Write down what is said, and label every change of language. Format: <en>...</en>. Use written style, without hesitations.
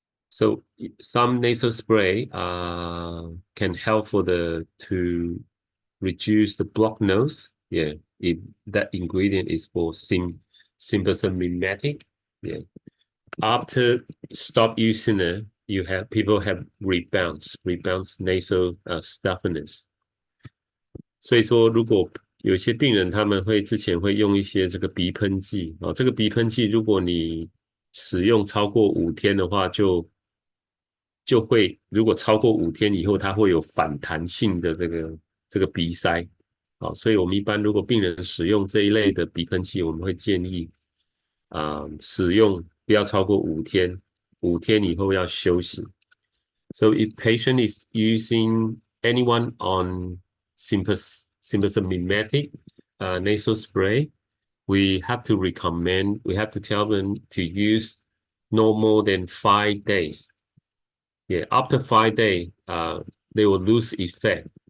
<en>So some nasal spray can help to reduce the blocked nose. Yeah, if that ingredient is for sympathomimetic. Yeah. After stop using it, people have rebounds nasal stuffiness.</en> <zh>所以说，如果有些病人他们之前会用一些这个鼻喷剂这个鼻喷剂如果你使用超过5天的话，就会如果超过5天以后，它会有反弹性的这个鼻塞。所以我们一般如果病人使用这一类的鼻喷剂，我们会建议使用不要超过5天，5天以后要休息。</zh> <en>So if patient is using anyone on symptomatic nasal spray, we have to tell them to use no more than 5 days. Yeah, after 5 days, they will lose effect.</en>